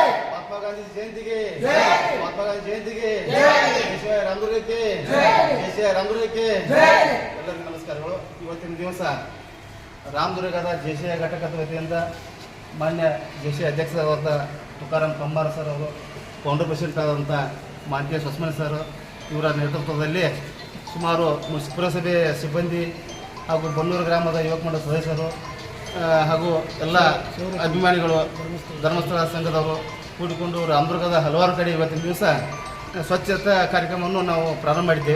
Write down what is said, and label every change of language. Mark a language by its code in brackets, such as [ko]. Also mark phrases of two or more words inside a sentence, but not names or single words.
[hi] महात्मा गांधी जयंती के जय। महात्मा गांधी जयंती के जय। जय रामದುರ್ಗ के जय। जय रामದುರ್ಗ के जय। [kn] ಎಲ್ಲರಿಗೂ ನಮಸ್ಕಾರಗಳು। ಇವತ್ತಿನ ದಿವಸ ರಾಮದುರ್ಗದ ಜೆಸಿಐ ಘಟಕದ ವತಿಯಿಂದ ಮಾನ್ಯ ಜೆಸಿಐ ಅಧ್ಯಕ್ಷರಾದ ತುಕಾರಾಮ್ ಪಮ್ಮಾರ್ ಸರ್ ಅವರು, [en] founder president [kn] ಆದಂಥ ಮಾನ್ಯ ಸ್ವಸ್ಮನ್ ಸರ್ ಇವರ ನೇತೃತ್ವದಲ್ಲಿ ಸುಮಾರು ಪುರಸಭೆ ಸಿಬ್ಬಂದಿ ಹಾಗೂ ಬನ್ನೂರು ಗ್ರಾಮದ ಯುವಕ ಮಂಡಳ ಸದಸ್ಯರು ಹಾಗೂ ಎಲ್ಲ ಅಭಿಮಾನಿಗಳು, ಧರ್ಮಸ್ಥಳ ಸಂಘದವರು ಕೂಡಿಕೊಂಡು ರಾಮದುರ್ಗದ ಹಲವಾರು ಕಡೆ ಇವತ್ತಿನ ದಿವಸ ಸ್ವಚ್ಛತಾ ಕಾರ್ಯಕ್ರಮವನ್ನು ನಾವು ಪ್ರಾರಂಭ ಮಾಡಿದ್ದೇವೆ.